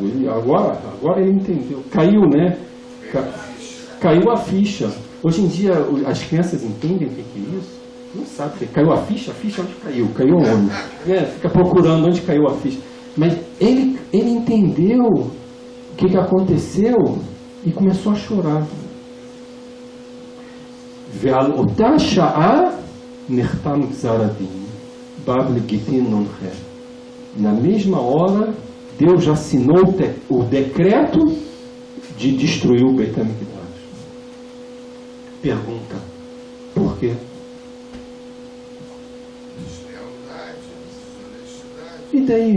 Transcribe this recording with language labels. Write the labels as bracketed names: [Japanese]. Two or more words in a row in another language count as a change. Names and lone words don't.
[Portuguese] Agora ele entendeu. Caiu, né? Caiu a ficha. Hoje em dia as crianças entendem o que é isso? Não sabe o que caiu a ficha onde caiu? Caiu onde? Fica procurando onde caiu a ficha. Mas ele entendeu o que aconteceu e começou a chorar. [Hebrew] ועל אותה שעה נחתם גזר הדין. [Portuguese] Na mesma hora, Deus já assinou o decreto de destruir o Beit HaMikdash. Pergunta, por quê? E daí?